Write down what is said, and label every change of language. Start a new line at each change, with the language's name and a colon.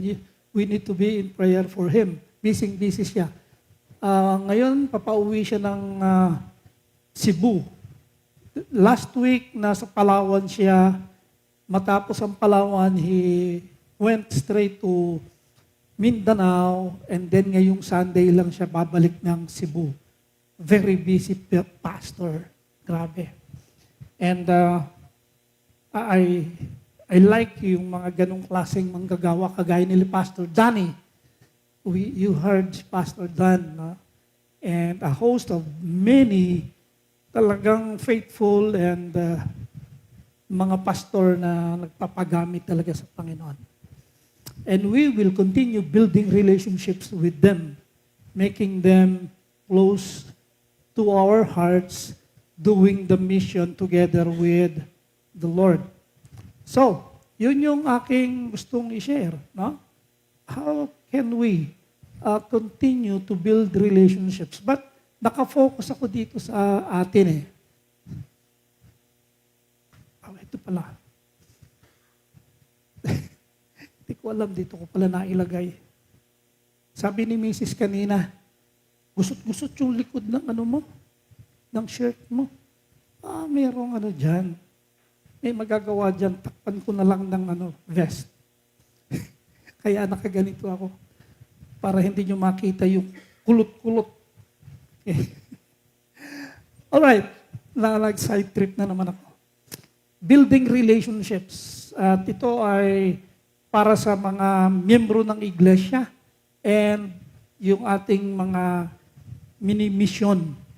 English: And we need to be in prayer for him.
Filipino: Busy siya. Ngayon, papauwi siya ng Cebu.
English: Last week,
Filipino: nasa Palawan siya. Matapos ang Palawan,
English: he went straight to Mindanao. And then
Filipino: ngayong Sunday lang siya babalik ng Cebu.
English: Very busy pastor.
Filipino: Grabe.
English: And I like
Filipino: yung mga ganong klaseng manggagawa kagaya ni Pastor Danny.
English: You heard Pastor Dan, and a host of many
Filipino: talagang
English: faithful and
Filipino: mga pastor na nagpapagamit talaga sa Panginoon.
English: And we will continue building relationships with them, making them close to our hearts, doing the mission together with the Lord.
Filipino: So, yun yung aking gustong i-share. No?
English: How can we continue to build relationships? But
Filipino: nakafocus ako dito sa atin ito pala. Hindi ko alam, dito ko pala nailagay. Sabi ni Mrs. kanina, gusot-gusot yung likod ng mo, ng shirt mo. Merong dyan. May magagawa dyan, takpan ko na lang ng vest. Kaya nakaganito ako para hindi nyo makita yung kulot-kulot. Alright, nag-side trip na naman ako.
English: Building relationships.
Filipino: At ito ay para sa mga miyembro ng iglesia
English: and
Filipino: yung ating mga mini-mission.